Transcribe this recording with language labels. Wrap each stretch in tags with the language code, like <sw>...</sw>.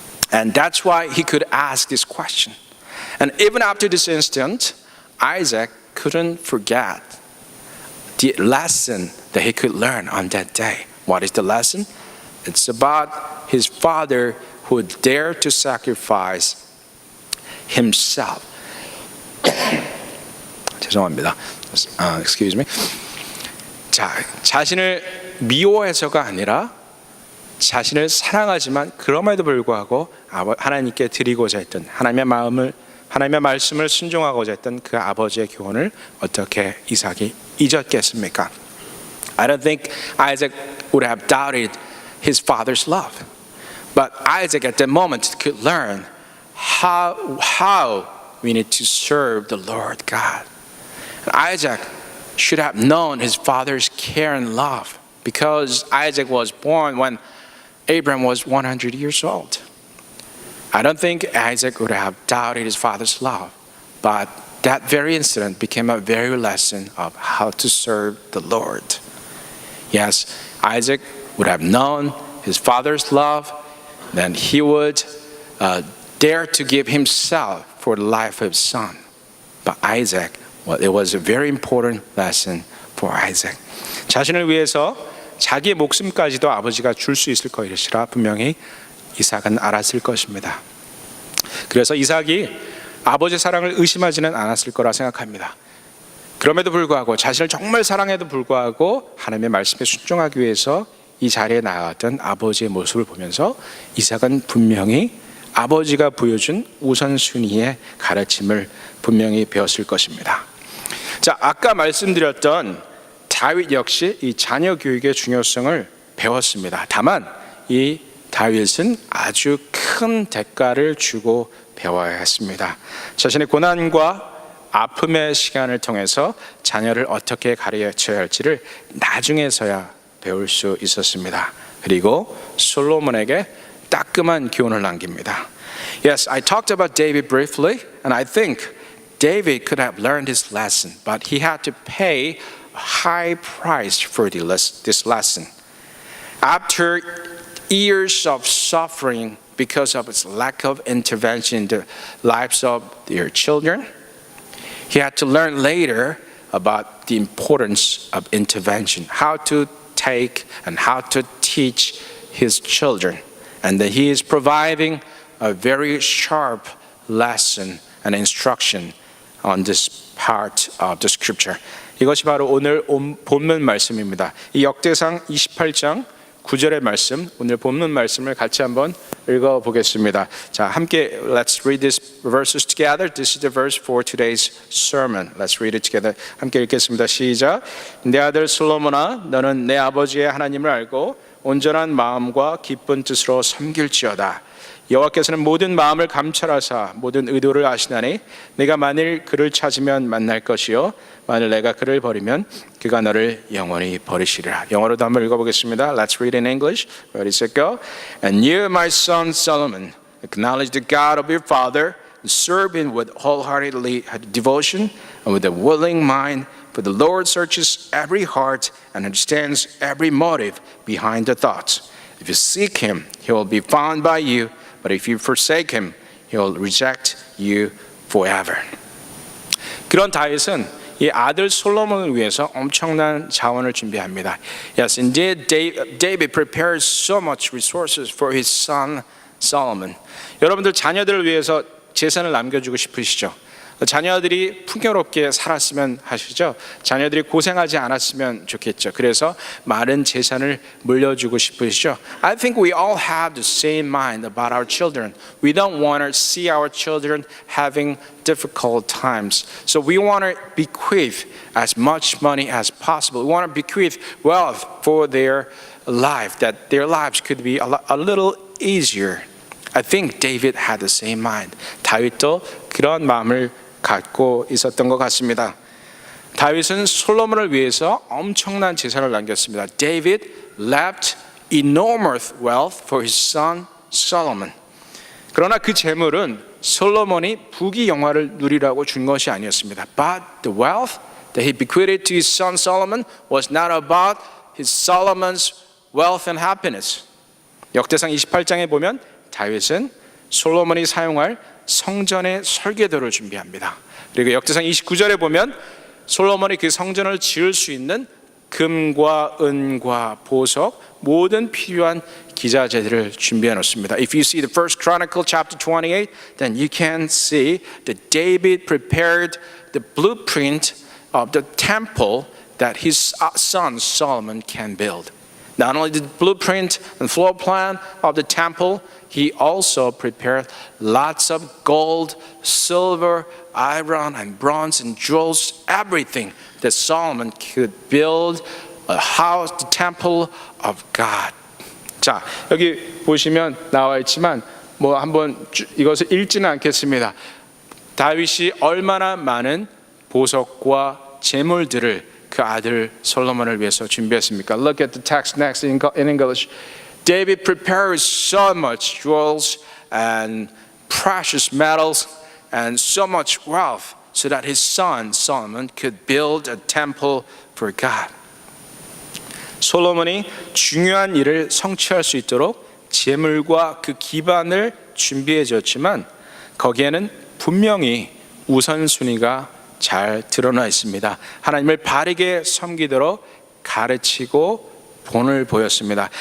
<en>And that's why he could ask this question. And even after this incident, Isaac couldn't forget the lesson that he could learn on that day. What is the lesson? It's about his father who dared to sacrifice himself.</en> <ko>죄송합니다.</ko> <en>Excuse me.</en> <ko>자, 자신을 미워해서가 아니라 자신을 사랑하지만 그럼에도 불구하고 하나님께 드리고자 했던 하나님의 말씀을 순종하고자 했던 그 아버지의 교훈을 어떻게 이삭이 잊었겠습니까?</ko> <en>I don't think Isaac would have doubted his father's love. But Isaac at that moment could learn how we need to serve the Lord God. And Isaac should have known his father's care and love because Isaac was born when Abraham was 100 years old. I don't think Isaac would have doubted his father's love, but that very incident became a very lesson of how to serve the Lord. Yes, Isaac would have known his father's love, then he would dare to give himself for the life of his son. But Isaac, well, it was a very important lesson for Isaac.</en> <ko>자신을 위해서 자기의 목숨까지도 아버지가 줄 수 있을 것이라 분명히 이삭은 알았을 것입니다. 그래서 이삭이 아버지의 사랑을 의심하지는 않았을 거라 생각합니다. 그럼에도 불구하고 자신을 정말 사랑해도 불구하고 하나님의 말씀에 순종하기 위해서 이 자리에 나왔던 아버지의 모습을 보면서 이삭은 분명히 아버지가 보여준 우선순위의 가르침을 분명히 배웠을 것입니다. 자, 아까 말씀드렸던 다윗 역시 이 자녀 교육의 중요성을 배웠습니다. 다만 이 다윗은 아주 큰 대가를 주고 배워야 했습니다. 자신의 고난과 아픔의 시간을 통해서 자녀를 어떻게 가르쳐야 할지를 나중에서야 배울 수 있었습니다. 그리고 솔로몬에게 따끔한 교훈을 남깁니다.</ko> <en>Yes, I talked about David briefly, and I think David could have learned his lesson, but he had to pay a high price for this lesson. After years of suffering because of its lack of intervention in the lives of their children, he had to learn later about the importance of intervention, how to take and how to teach his children. And that he is providing a very sharp lesson and instruction on this part of the scripture.</en> <ko>이것이 바로 오늘 본문 말씀입니다. 이 역대상 28장 9절의 말씀, 오늘 본문 말씀을 같이 한번 읽어보겠습니다. 자, 함께</ko> <en>let's read these verses together. This is the verse for today's sermon. Let's read it together.</en> <ko>함께 읽겠습니다. 시작. 내 아들 솔로몬아, 너는 내 아버지의 하나님을 알고 온전한 마음과 기쁜 뜻으로 섬길지어다. 여호와께서는 모든 마음을 감찰하사 모든 의도를 아시나니 내가 만일 그를 찾으면 만날 것이요 만일 내가 그를 버리면 그가 너를 영원히 버리시리라. 영어로도 한번 읽어보겠습니다.</ko> <en>Let's read in English. Ready, set, go. And you, my son Solomon, acknowledge the God of your father and serve him with wholehearted devotion and with a willing mind. For the Lord searches every heart and understands every motive behind the thoughts. If you seek him, he will be found by you. But if you forsake him, he will reject you forever.</en> <ko>그런 다윗은 이 아들 솔로몬을 위해서 엄청난 자원을 준비합니다.</ko> <en>Yes, indeed, David prepared so much resources for his son Solomon.</en> <ko>여러분들 자녀들을 위해서 재산을 남겨주고 싶으시죠? 자녀들이 풍요롭게 살았으면 하시죠. 자녀들이 고생하지 않았으면 좋겠죠. 그래서 많은 재산을 물려주고 싶으시죠.</ko> <en>I think we all have the same mind about our children. We don't want to see our children having difficult times. So we want to bequeath as much money as possible. We want to bequeath wealth for their life, that their lives could be a little easier. I think David had the same mind.</en> <ko>다윗도 그런 마음을 갖고 있었던 것 같습니다. 다윗은 솔로몬을 위해서 엄청난 재산을 남겼습니다.</ko> <en>David left enormous wealth for his son Solomon.</en> <ko>그러나 그 재물은 솔로몬이 부귀 영화를 누리라고 준 것이 아니었습니다.</ko> <en>But the wealth that he bequeathed to his son Solomon was not about his Solomon's wealth and happiness.</en> <ko>역대상 28장에 보면 다윗은 솔로몬이 사용할 성전의 설계도를 준비합니다. 그리고 역대상 29절에 보면 솔로몬이 그 성전을 지을 수 있는 금과 은과 보석 모든 필요한 기자재들을 준비해 놓습니다.</ko> <en>If you see the First Chronicle chapter 28, then you can see that David prepared the blueprint of the temple that his son Solomon can build. Not only the blueprint and floor plan of the temple, he also prepared lots of gold, silver, iron, and bronze, and jewels, everything that Solomon could build a house, the temple of God.</en> <ko>자, 여기 보시면 나와 있지만 뭐 한번 이것을 읽지는 않겠습니다. 다윗이 얼마나 많은 보석과 재물들을 그 아들 솔로몬을 위해서 준비했습니까?</ko> <en>Look at the text next in English. David prepared so much jewels and precious metals and so much wealth so that his son Solomon could build a temple for God.</en> <ko>솔로몬이 중요한 일을 성취할 수 있도록 재물과 그 기반을 준비해 줬지만 거기에는 분명히 우선순위가 잘 드러나 있습니다. 하나님을 바르게 섬기도록 가르치고 본을 보였습니다.</ko>